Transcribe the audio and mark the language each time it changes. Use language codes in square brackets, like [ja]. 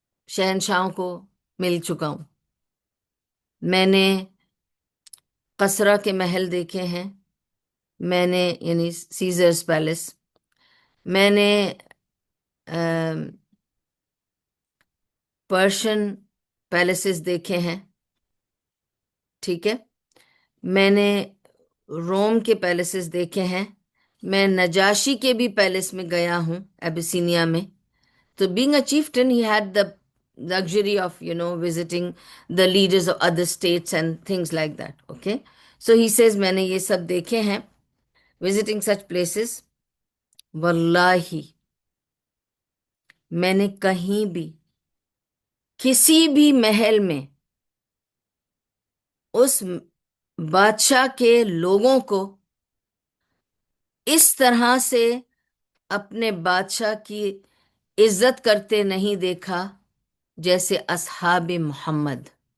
[hi] शहनशाहों को मिल चुका हूँ। मैंने कसरा के महल देखे हैं, मैंने यानी सीजर्स पैलेस, मैंने पर्शियन पैलेसेस देखे हैं, ठीक है। मैंने रोम के पैलेसेस देखे हैं। मैं नजाशी के भी पैलेस में गया हूँ, एबिसिनिया में। [en] तो being a chieftain, he had the luxury of, visiting the leaders of other states and things like that. Okay. So he says, [hi] मैंने ये सब देखे हैं, [en] visiting such places. [hi] वल्लाही मैंने कहीं भी किसी भी महल में उस बादशाह के लोगों को इस तरह से अपने बादशाह की इज्जत करते नहीं देखा जैसे असहाब मोहम्मद।